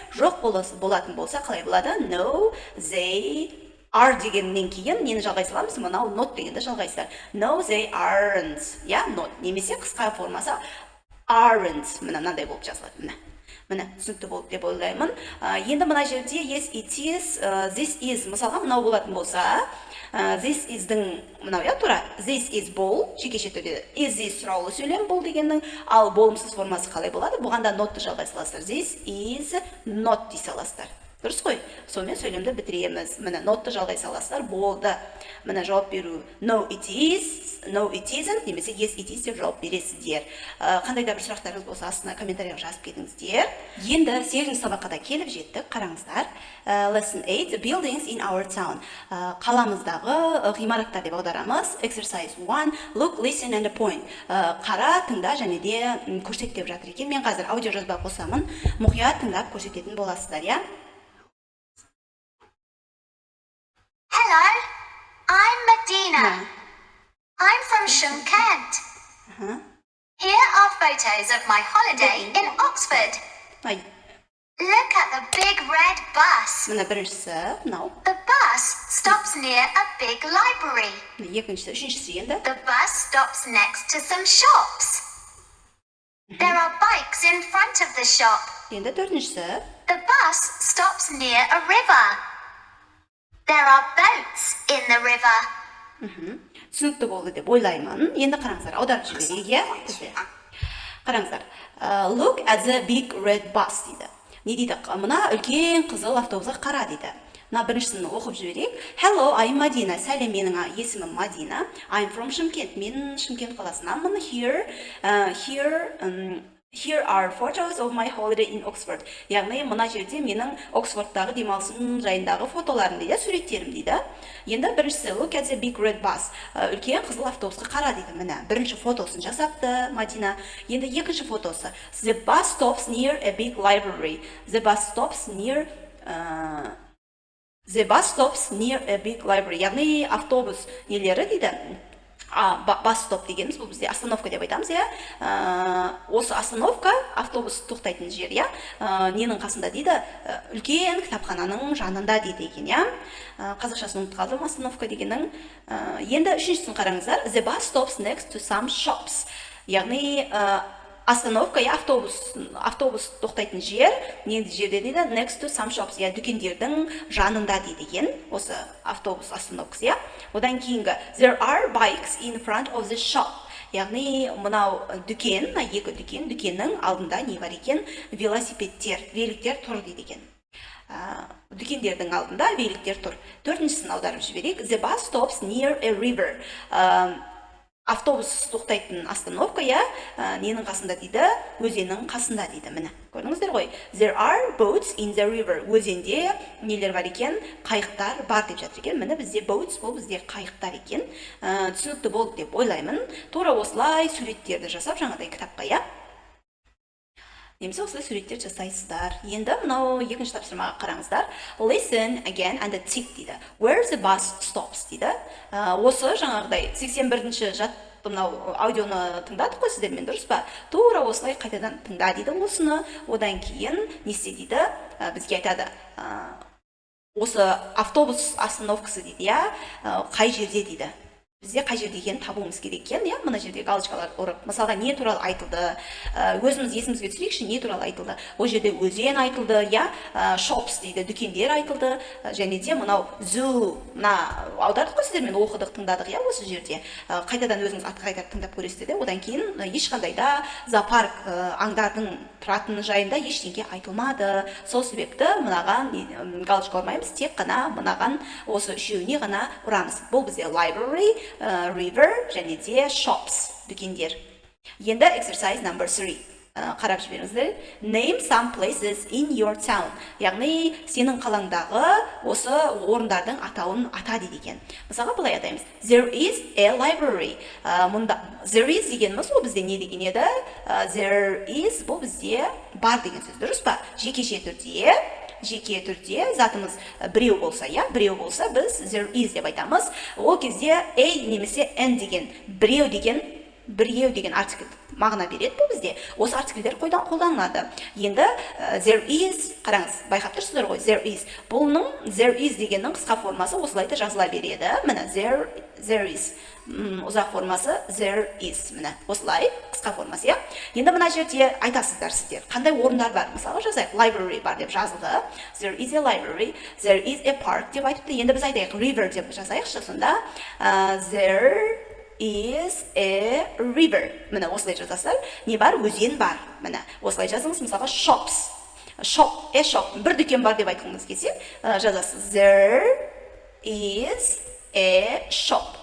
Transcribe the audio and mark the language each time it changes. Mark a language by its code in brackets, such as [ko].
[kk] Жоқ болатын болса, қалай болады? [en] No, they are [kk] дегеннен кейін нені жалғай саламыз? Мынау not дегенді жалғайсыздар. [en] No, they aren't. Я, not. [kk] Немесе қысқа формасы aren't. Мына мынандай болып жазылады. Міне, түсінікті болды деп ойлаймын. Енді мына жерде [en] yes, it is, this is. [kk] Мысалға мынау болатын болса, this is-дің мынау, я, тура, this is бол, жекеше түрде, [en] is this [kk] сұраулы сөйлем бол дегеннің, ал болымсыз формасы қалай болады? Бұғанда not-ты жалғай саласыздар. This is not дей саласыздар. Дұрыс қой? Сонымен сөйлемді бітіреміз. Міне, not-ты жалғай саласыздар, болды. Міне, жауап беру [en] no it is, no it isn't, [kk] немесе [en] yes it is [kk] деп жауап бересіздер. Қандай да бір сұрақтарыңыз болса, астына комментарияға жазып кетіңіздер. Енді 8-ші сабаққа да келіп жеттік. Қараңыздар. [en] Lesson 8, buildings in our town. [kk] Қаламыздағы ғимараттар деп аударамыз. [en] Exercise 1, look, listen and point. [kk] Қара, тыңда және де көрсет деп жатыр екен. Мен қазір аудио жазба қосамын. Мұқият тыңдап көрсететін боласыздар, я? [en] Hello, I'm Medina. I'm from Shymkent. Here are photos of my holiday in Oxford. Look at the big red bus. [kk] Мына біріншісі, мынау. [en] The bus stops near a big library. [kk] Екіншісі, үшіншісі енді. [en] The bus stops next to some shops. There are bikes in front of the shop. [kk] Енді төртіншісі. [en] The bus stops near a river. There are boats in the river. [kk] Түсінікті болды деп ойлаймын. Енді қараңыздар, аударып жіберейік, иә? Бізде. Қараңыздар. [en] Look at the big red bus [kk] дейді. Не дейді? Мына үлкен қызыл автобусқа қара дейді. Мына біріншісін оқып жіберейік. [en] Hello, I'm Madina. [kk] Сәлем, менің есімім Мадина. [en] I'm from Shymkent. [kk] Мен Шымкент қаласынанмын. [en] Here are photos of my holiday in Oxford. [kk] Яғни, мына жерде менің Оксфордтағы демалысым жайындағы фотоларым дейді, суреттерім дейді. Енді біріншісі, [en] look at the big red bus. [kk] Үлкен қызыл автобусқа қара дейді. Міне, бірінші фотосын жасапты Мадина. Енді екінші фотосы. [en] The bus stops near a big library. The bus stops near a big library. [kk] Яғни, автобус нелері дейді. бас стоп дегеніміз бұл бізде остановка деп айтамыз, иә. Осы остановка автобус тоқтайтын жер, иә. Ненің қасында дейді? Үлкен кітапхананың жанында дейді екен, иә. Қазақшасын ұмытып қалдым остановка дегеннің. Енді үшіншісін қараңыздар. [en] The bus stops next to some shops. [kk] Яғни остановка, автобус тоқтайтын жер, ненді жерде дейді? [en] Next to some shops, [kk] я дүкендердің жанында дейді екен, осы автобус остановкасы, я. Одан кейінгі, [en] there are bikes in front of the shop. [kk] Яғни, мұнау дүкен, екі дүкеннің алдында не бар екен? Великтер тұр дейді екен. Дүкендердің алдында великтер тұр. Төртіншісін аударып жіберейік. [en] The bus stops near a river. [kk] Автобус тоқтайтын остановка, я, ненің қасында дейді? Өзеннің қасында дейді, міне. Көрдіңіздер ғой? [en] There are boats in the river. [kk] Өзенде нелер бар екен? Қайықтар бар деп жатыр екен. Міне бізде boats, бұл бізде қайықтар екен. Түсінікті болды деп ойлаймын. Тура осылай суреттерді жасап, жаңадай кітапқа, я. Немесе осылай суреттер жасайсыздар. Енді мынау екінші тапсырмаға қараңыздар. [en] Listen again and tick [kk] дейді. [en] Where the bus stops дейді. [kk] Осы жаңағыдай 81-ші жатты мынау аудионы тыңдадық қой сіздермен, дұрыс па? Тура осылай қайтадан тыңда дейді осыны. Одан кейін не істе дейді? Бізге айтады. Осы автобус остановкасы дейді, я, қай жерде дейді. Бізде қай жерде екенін табуымыз керек екен, иә, мына жерде галочкалар ұрып. Мысалға не туралы айтылды? Өзіміз есімізге түсірейікші, не туралы айтылды? Ол жерде өзен айтылды, иә, shops дейді, дүкендер айтылды, және де мынау zoo, мына аудардық қой сіздермен, оқыдық, тыңдадық, иә, осы жерде. Қайтадан өзіңіз қайтарып тыңдап көресіздер де, одан кейін ешқандай да зоопарк аңдардың тұратыны жайында ештеңе айтылмады. Сол себепті мынаған галочка ұрмаймыз, тек қана мынаған осы үшеуіне ғана ұрамыз. Бұл бізде library, river және де shops, дүкендер. Енді exercise number 3. Қарап жіберіңіздер. [en] Name some places in your town. [kk] Яғни, сенің қалаңдағы осы орындардың атауын ата дейді екен. Мысалға былай атаймыз. [en] There is a library. [kk] There is дегеніміз, ол бізде не деген еді? There is, бұл бізде бар деген сөз, дұрыс па? Жеке түрде затымыз біреу болса, я, біреу болса, біз there is деп айтамыз. Ол кезде a немесе n деген біреу деген артикль мағына береді бұл бізде. Осы артикльдер қолданылады. Енді there is, қараңыз, байқап тұрсыздар ғой, there is. Бұлның there is дегеннің қысқа формасы осылай да жазыла береді. Міне there is. Ұзақ формасы there is. Міне осылай қысқа формасы, я. Енді мына жерде айтасыздар сіздер. Қандай орындар бар? Мысалы жазайық, library бар деп жазылды. [en] There is a library, there is a park [kk] деп айтыпты. Енді біз айтайық river деп жазайықшы, сонда [en] there is a river. [kk] Міне осылай жазасыздар. Не бар? Өзен бар. Міне осылай жазыңыз. Мысалға shops. Shop. Бір дүкен бар деп айтқыңыз келсе, жазасыз. [en] There is a shop.